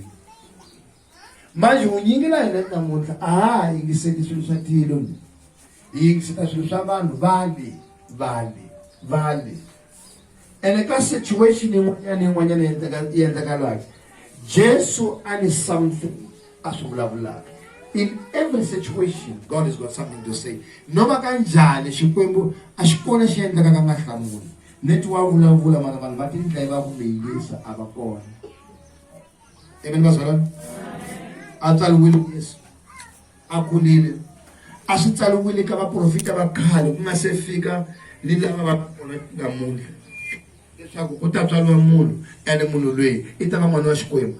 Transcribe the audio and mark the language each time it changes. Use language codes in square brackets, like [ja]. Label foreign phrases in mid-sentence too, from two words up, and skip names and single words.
[ts] Manje unyingi la hina namuntlha a ha yingiseti swilo swa tilo, hi yingiseta swilo swa vanhu vale. And ka situation yin'wanyana yenzakalaka Jesu a ni something a swi vulavulaka. [en] In every situation God has got something to say. [ts] Noma kanjani Xikwembu a xi kona xi endlaka ka nga hlamuli. Neti wa vulavula mara vanhu va tindlela va ku meyilisa a va kona. Amen bazalwane. A tsaliwile Yesu a kulile, a swi tsaliwile ka vaprofita va khale ku nga se fika ni lava va kona namuntlha leswaku ku ta tswaliwa munhu ene munhu loyi i ta va n'wana wa Xikwembu.